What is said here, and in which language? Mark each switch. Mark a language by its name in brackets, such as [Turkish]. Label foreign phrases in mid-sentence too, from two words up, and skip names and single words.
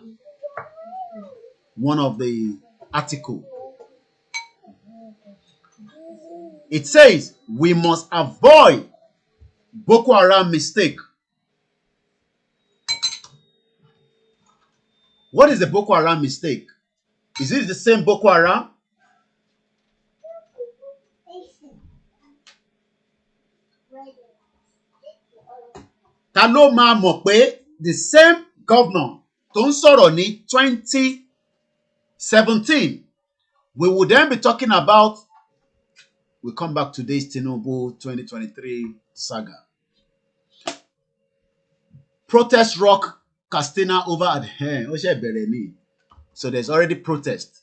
[English] One of the article. It says we must avoid Boko Haram mistake. What is the Boko Haram mistake? Is it the same Boko Haram? [Yoruba] Ta ló máa mọ̀ pé [English] the same governor [Yoruba] tó ń sọ̀rọ̀ ní 2017, [English] we will then be talking about, we come back to this Tinubu 2023 saga. Protest rock Katsina over at so there's already protest.